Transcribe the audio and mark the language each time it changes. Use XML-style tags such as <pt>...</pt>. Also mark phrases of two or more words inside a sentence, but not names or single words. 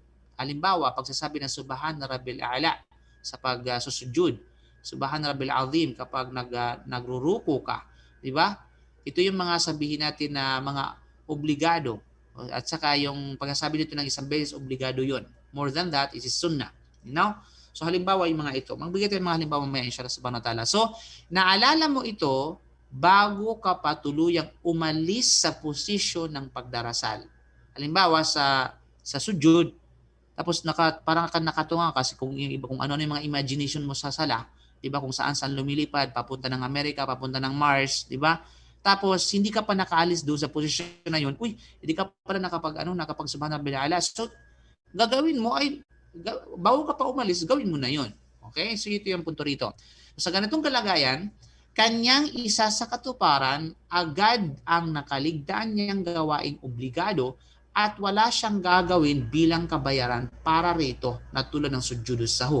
<tl>Halimbawa, pagsasabi ng</tl> <ar>سبحان ربي الأعلى</ar> <tl>sa pagsusujud.</tl> <ar>سبحان ربي العظيم</ar> <tl>kapag nagruruko ka. Di ba? Ito yung mga sabihin natin na mga obligado. At saka yung pagsasabi nito ng isang beses, obligado yun.</tl> <en>More than that, it is sunnah. You know?</en> <tl>So halimbawa yung mga ito. Magbigay tayo ng mga halimbawa mamaya</tl> <ar>إن شاء الله سبحانه وتعالى.</ar> <tl>So naalala mo ito bago ka pa tuluyang umalis sa posisyon ng pagdarasal. Halimbawa sa sujud, tapos parang ka nakatunga kasi kung ano yung mga imagination mo sa sala, 'di ba? Kung saan lumilipad, papunta ng Amerika, papunta ng Mars, 'di ba? Tapos hindi ka pa nakaalis doon sa posisyon na 'yon. Uy, hindi ka pala nakapag</tl> <ar>سبحان ربي الأعلى.</ar> <tl>So gagawin mo ay bago ka pa umalis, gawin mo na 'yon. Okay? So ito yung punto rito. So, sa ganitong kalagayan, kanyang isa sa katuparan agad ang nakaligtaan niyang gawaing obligado at wala siyang gagawin bilang kabayaran para rito na tulad ng</tl> <ar>سجود السهو.</ar>